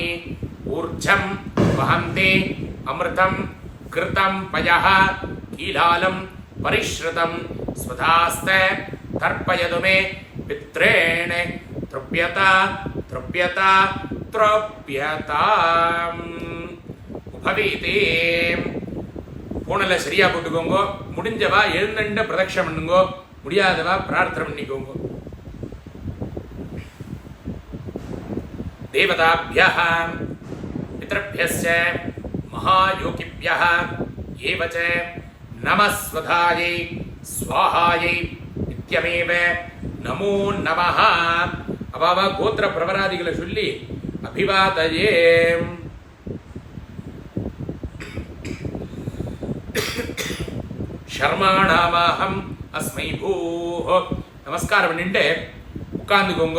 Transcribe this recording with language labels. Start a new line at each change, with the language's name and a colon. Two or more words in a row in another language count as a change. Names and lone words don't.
Sanskrit: ऊर्जं वहन्ति अमृतं कृतं पयः कीलालं परिश्रुतं स्वधास्ते तर्पयतु मे पित्रेण तृप्यता तृप्यता तृप्यता.
Tamil: உபவீதி பூனல சரியா போட்டுக்கோங்க. முடிஞ்சவா எழுந்தண்ட பிரதட்சணம் பண்ணுங்கோ. முடியாதவா பிரார்த்தனை பண்ணிக்கோங்க.
Sanskrit: देवताभ्यः पितृभ्यश्च महायोगिभ्यः एव च नमस्वधायै स्वाहायै नित्यमेव नमो नमः.
Tamil: அவாவா கோத்திர பிரவராதிகளை சொல்லி அபிவாதயே.
Sanskrit: शर्माणमहम् अस्मि भोः.
Tamil: நமஸ்காரம் பண்ணிட்டு உட்கார்ந்துக்கோங்க.